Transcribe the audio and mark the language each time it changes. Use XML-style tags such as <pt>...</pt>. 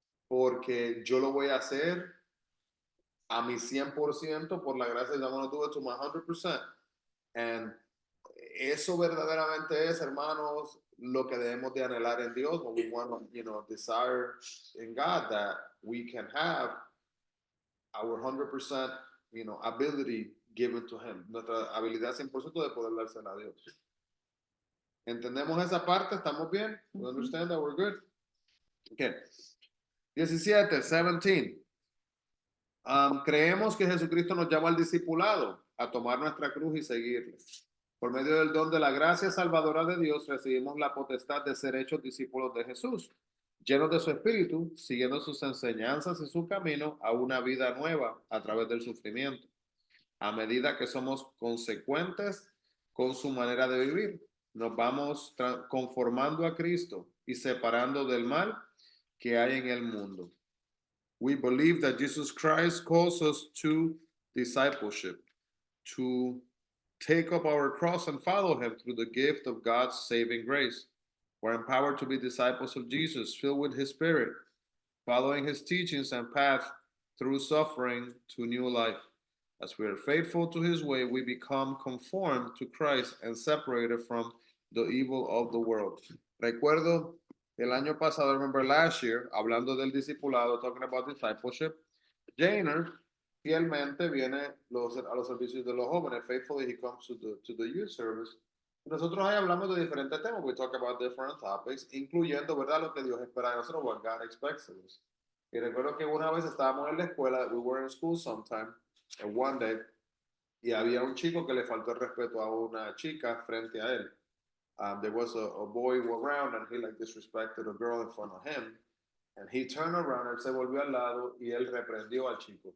<es>porque yo lo voy a hacer a mi 100% por la gracia de Dios.</es> <en>I'm going to do it to my 100%.</en> <es>And eso verdaderamente es, hermanos, lo que debemos de anhelar en Dios.</es> <en>What we want to, desire in God, that we can have our 100%, ability given to Him.</en> <es>Nuestra habilidad 100% de poder dársela a Dios. ¿Entendemos esa parte? ¿Estamos bien?</es> <en>We understand that we're good? Okay. 17.</en> <es>Creemos que Jesucristo nos llama al discipulado, a tomar nuestra cruz y seguirle. Por medio del don de la gracia salvadora de Dios, recibimos la potestad de ser hechos discípulos de Jesús, llenos de su espíritu, siguiendo sus enseñanzas y su camino a una vida nueva a través del sufrimiento, a medida que somos consecuentes con su manera de vivir. Nos vamos conformando a Cristo y separando del mal que hay en el mundo.</es> <en>We believe that Jesus Christ calls us to discipleship, to take up our cross and follow Him through the gift of God's saving grace. We're empowered to be disciples of Jesus, filled with His Spirit, following His teachings and path through suffering to new life. As we are faithful to His way, we become conformed to Christ and separated from the evil of the world.</en> <es>Recuerdo el año pasado,</es> <en>remember last year,</en> <es>hablando del discipulado,</es> <en>talking about discipleship,</en> <es>Jainer fielmente viene a los servicios de los jóvenes.</es> <en>Faithfully, he comes to the youth service.</en> <es>Nosotros ahí hablamos de diferentes temas.</es> <en>We talk about different topics,</en> <es>incluyendo, ¿verdad?, lo que Dios espera de nosotros,</es> <en>what God expects of us.</en> <es>Y recuerdo que una vez estábamos en la escuela,</es> <en>we were in school sometime, and one day,</en> <es>y había un chico que le faltó el respeto a una chica frente a él.</es> <en>There was a boy around and he disrespected a girl in front of him. And he turned around,</en> <es>él se volvió al lado y él reprendió al chico.</es>